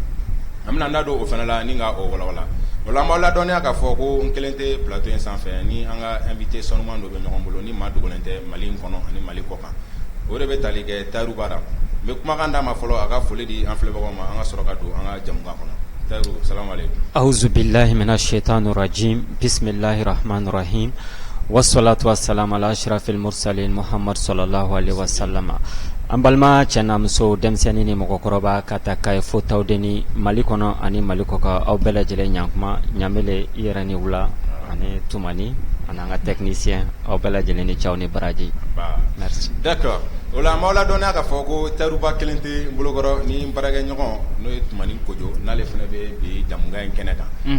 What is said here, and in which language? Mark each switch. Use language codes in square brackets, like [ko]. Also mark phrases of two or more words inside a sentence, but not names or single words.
[bm] an bɛna da don o fana la ni ka o walawala o la an b'aw ladɔnniya k'a fɔ ko n kelen tɛ plateau in sanfɛ ni an ka invité sanuman dɔ bɛ ɲɔgɔn bolo ni maa dogolen tɛ Mali in kɔnɔ ani Mali kɔkan o de bɛ tali kɛ Tayiru Bara n bɛ kumakan d'a ma fɔlɔ a ka foli di an filɛbagaw ma an ka sɔrɔ ka don an ka jamukan kɔnɔ Tayiru [ar] السلام عليكم. أعوذ بالله من الشيطان الرجيم بسم الله الرحمن الرحيم والصلاة والسلام على أشرف المرسلين محمد صلى الله عليه وسلم. [bm] An balima cɛ n'a muso denmisɛnnin ni mɔgɔkɔrɔba ka taa k'a ye fo Tawudeni Mali kɔnɔ ani Mali kɔkan aw bɛɛ lajɛlen ɲankuma Ɲamele i yɛrɛ ni wula ani Tumani ani an ka technicien aw bɛɛ lajɛlen ni cɛw ni baraji. [fr] Merci. D'accord. [bm] O la an b'aw ladɔnniya k'a fɔ ko Tayiruba kelen tɛ n bolokɔrɔ ni n baarakɛɲɔgɔn n'o ye Tumani Kojo n'ale fana bɛ bi jamukan in kɛnɛ kan.